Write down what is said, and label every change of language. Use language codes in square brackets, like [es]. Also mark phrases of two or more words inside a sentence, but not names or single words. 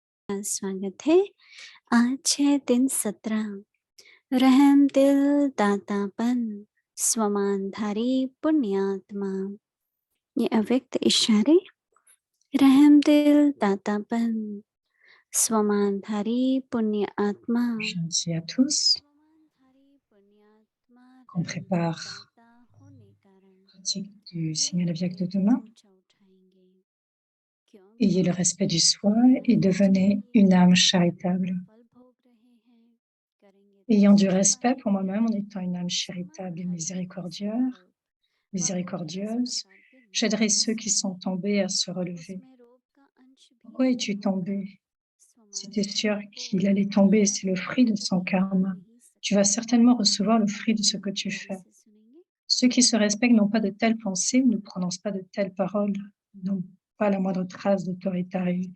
[hi] स्वागत है। आज है दिन 17। रहम दिल दातापन स्वमानधारी पुण्यात्मा। ये अव्यक्त इशारे रहम दिल दातापन स्वमानधारी पुण्य आत्मा। [fr] Gentil à tous, [hi] स्वमानधारी पुण्यात्मा [fr] qu'on [hi] रहम [fr] prépare [hi] दाता होने कारण [fr] la pratique du [hi] ये [fr] signal [hi] एक [fr] Avyakta demain. [hi] ऊंचा उठाएंगे [fr] Ayez [hi] क्योंकि [fr] le respect du soi et [hi] आज [fr] devenez [hi] के [fr] une âme [hi] कर्म [fr] charitable. [hi] फल भोग रहे हैं करेंगे तो [fr] Ayant du [hi] सुख [fr] respect pour [hi] पाएंगे। [fr] moi-même en étant une âme charitable et [hi] समाधारी पुण्य [fr] miséricordieuse, [hi] प्रकार के [fr] j'aiderai [hi] नीचे [fr] ceux qui sont tombés à se relever. [hi] उसमें रोग का अंश भी [fr] Pourquoi [hi] नहीं [fr] es-tu [hi] होगा। [fr] tombé? Si tu es sûr [hi] समाधारी को [fr] qu'il allait tomber, [hi] हर [fr] c'est le fruit [hi] बुराई [fr] de son [hi] कभी खा [fr] karma. [hi] नहीं [fr] Tu vas [hi] सकता। [fr] certainement recevoir le fruit de ce que tu [hi] गौर [fr] fais. [hi] से सुनेंगे। [fr] Ceux qui se respectent n'ont pas de telles pensées, ne prononcent pas de telles paroles, n'ont pas la moindre trace d'autoritarisme.